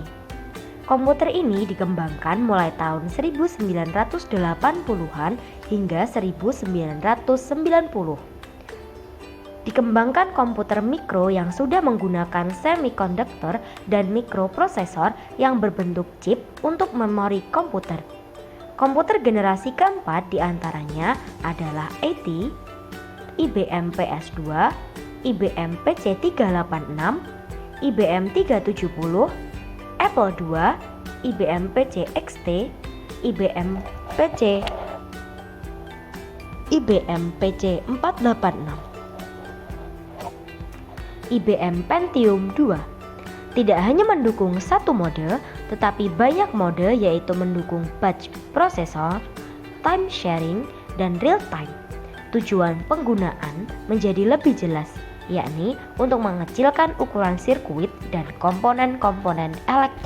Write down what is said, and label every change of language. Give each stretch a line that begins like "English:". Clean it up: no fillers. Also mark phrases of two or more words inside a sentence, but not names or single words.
Indonesian: Komputer ini dikembangkan mulai tahun 1980-an hingga 1990. Dikembangkan komputer mikro yang sudah menggunakan semikonduktor dan mikroprosesor yang berbentuk chip untuk memori komputer. Komputer generasi keempat diantaranya adalah AT, IBM PS2, IBM PC386, IBM 370, Apple II, IBM PC XT, IBM PC 486, IBM Pentium II. Tidak hanya mendukung satu mode, tetapi banyak mode yaitu mendukung
English: batch processor, time sharing,
Indonesian: dan
English: real time.
Indonesian: Tujuan penggunaan menjadi lebih jelas, yakni untuk mengecilkan ukuran sirkuit dan komponen-komponen elektrik.